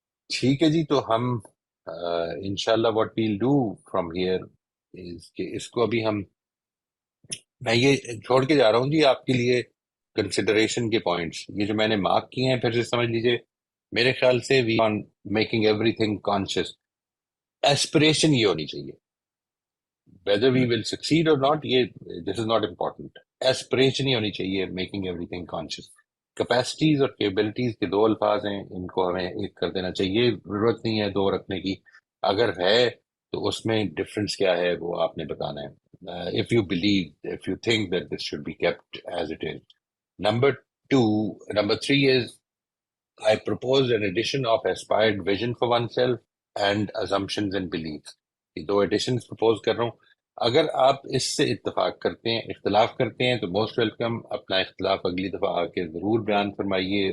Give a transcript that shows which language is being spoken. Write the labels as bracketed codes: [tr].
[ur] ٹھیک ہے جی، تو ہم انشاءاللہ [en] what we'll do from here is [ur] کہ اس کو ابھی میں یہ چھوڑ کے جا رہا ہوں جی آپ کے لیے کنسیڈریشن کے پوائنٹس، یہ جو میں نے مارک کیے ہیں، پھر سے سمجھ لیجئے. میرے خیال سے [en] We on making everything conscious. Aspiration [ur] یہ ہونی چاہیے، [en] whether we will succeed or not، یہ this is not important. Aspiration [ur] ہی ہونی چاہیے [en] Making everything conscious. [ur] Capacities اور کیپبلٹیز کے دو الفاظ ہیں، ان کو ہمیں ایک کر دینا چاہیے، ضرورت نہیں ہے دو رکھنے کی. اگر ہے تو اس میں ڈفرنس کیا ہے وہ آپ نے بتانا ہے. [en] if you believe, if you think that this should be kept as it is. Number number three is I propose an addition of aspired vision for oneself and assumptions and beliefs. [ur] یہ دو additions propose کر رہا ہوں. اگر آپ اس سے اتفاق کرتے ہیں، اختلاف کرتے ہیں، تو موسٹ ویلکم، اپنا اختلاف اگلی دفعہ آ کے ضرور بیان فرمائیے.